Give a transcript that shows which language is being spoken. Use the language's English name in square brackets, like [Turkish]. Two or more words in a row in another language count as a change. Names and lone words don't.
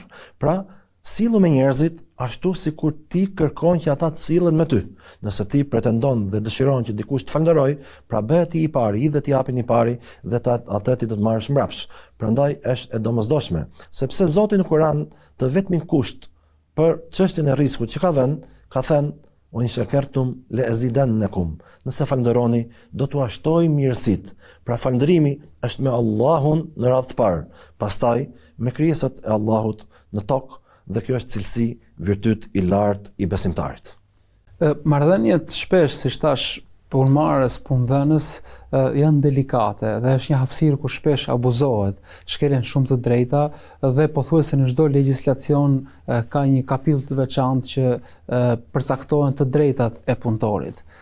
[Albanian] Pra, sillu me njerëzit ashtu sikur ti kërkon që ata të sillen me ty. Nëse ti pretendon dhe dëshiron që dikush të falenderoj, pra bëhet ti i pari, i dhe ti japin i pari dhe atë ti do të marrësh mbrapsht. Prandaj është e domosdoshme, sepse Zoti në Kur'an të vetmin kusht për çështjen e rrezikut që ka vënë, ka thënë: [Arabic] "لئن شكرتم لأزيدنكم." [Albanian] Nëse falenderoni, do t'u ashtoj mirësitë. Pra falënderimi është me Allahun në radhë të parë, pastaj me krijesat e Allahut në tokë, dhe kjo është cilësi, virtyt i lartë i besimtarit. Marrëdhëniet shpesh, si thash, punëmarrës, punëdhënës janë delikate dhe është një hapësirë ku shpesh abuzohet, shkelen shumë të drejta dhe pothuajse në çdo legjislacion ka një kapitull të veçantë që përcaktohen të drejtat e punëtorit.